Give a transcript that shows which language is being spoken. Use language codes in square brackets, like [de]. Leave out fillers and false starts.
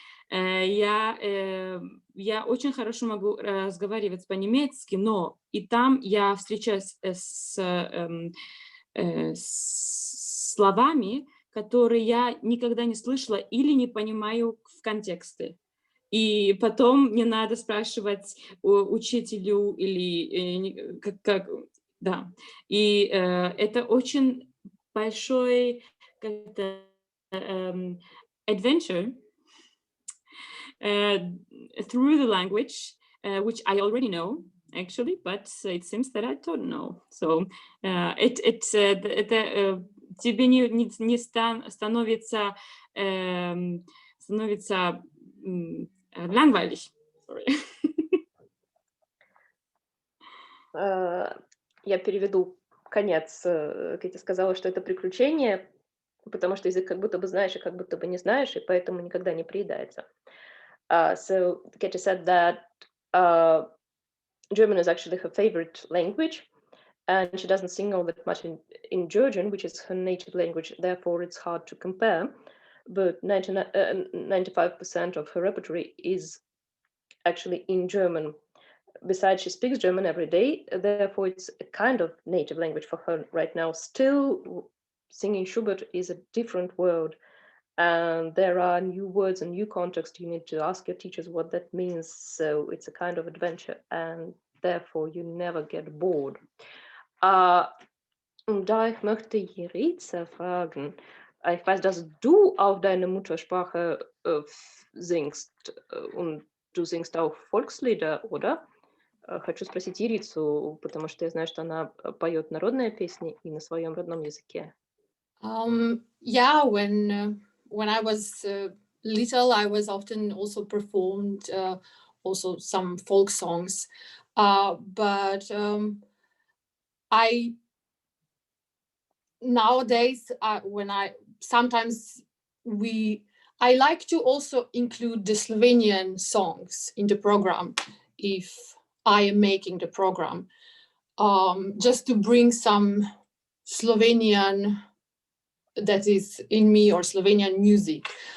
[ru] Я очень хорошо могу разговаривать по-немецки, но и там я встречаюсь с словами, которые я никогда не слышала или не понимаю в контексте. И потом мне надо спрашивать учителю или как да. И это очень большой [en] adventure through the language, which I already know, actually, but it seems that I don't know. [ru] So тебе не становится [de] langweilig. [en] Sorry. [ru] Я переведу конец. Кэти сказала, что это приключение, потому что язык как будто бы знаешь и как будто бы не знаешь, и поэтому никогда не приедается. [en] So Katie said that German is actually her favorite language, and she doesn't sing all that much in Georgian, which is her native language, therefore it's hard to compare, but 95% of her repertory is actually in German. Besides, she speaks German every day, therefore it's a kind of native language for her right now. Still, singing Schubert is a different world, and there are new words and new context. You need to ask your teachers what that means, so it's a kind of adventure, and therefore you never get bored. [de] Und da ich möchte Jerica fragen, ich weiß, dass du auf deine Muttersprache singst, und du singst auch Volkslieder, oder? [ru] Хочу спросить Ерицу, потому что я знаю, что она поет народные песни и на своем родном языке. [en] Yeah, when I was little, I was often also performed also some folk songs, but nowadays I like to also include the Slovenian songs in the program if I am making the program, just to bring some Slovenian that is in me or Slovenian music.